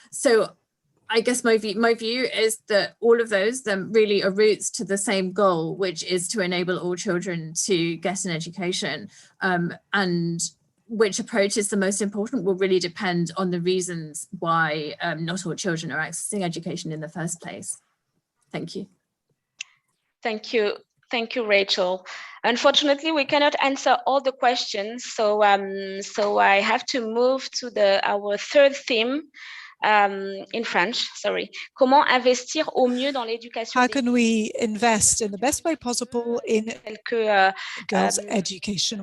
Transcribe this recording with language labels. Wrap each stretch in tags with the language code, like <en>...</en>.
<en>So I guess my view is that all of those then really are routes to the same goal, which is to enable all children to get an education, and which approach is the most important will really depend on the reasons why not all children are accessing education in the first place. Thank you. Thank you. Thank you, Rachel. Unfortunately, we cannot answer all the questions, so I have to move to our third theme. In French, sorry.</en> <fr>Comment investir au mieux dans l'éducation?</fr> <en>How can we invest in the best way possible in girls' education?</en>